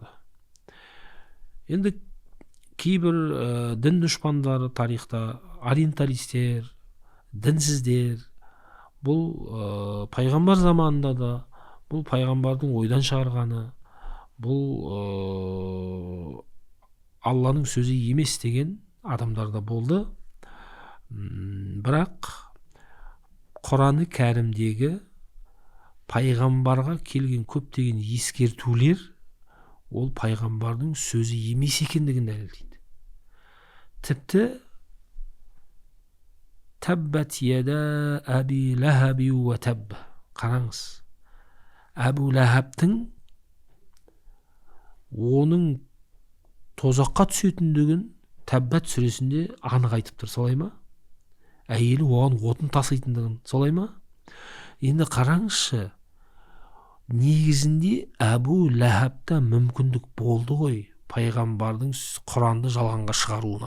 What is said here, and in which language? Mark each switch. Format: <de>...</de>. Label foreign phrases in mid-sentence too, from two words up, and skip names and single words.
<kk>Енді кейбір дін дұшпандары тарихта, ориенталистер, дінсіздер, бұл пайғамбар заманында да, бұл пайғамбардың ойдан шығарғаны, бұл Алланың сөзі емес деген адамдарда болды. Бірақ Құран-ы кәрімдегі пайғамбарға келген көптеген ескертулер ол пайғамбардың сөзі емес екендігін дәлелдейді.</kk> <ar>Тіпті تبت يدا أبي لهب وتب.</ar> <kk>Қараңыз, Әбу Ләхабтың оның тозаққа түсетіндігін Таббат сүресінде анық айтып тұр, солай ма? Әйелі оған отын таситындығын, солай ма? Енді қараңызшы, негізінде Әбу Ләхабта мүмкіндік болды ғой пайғамбардың Құранды жалғанға шығаруына.</kk>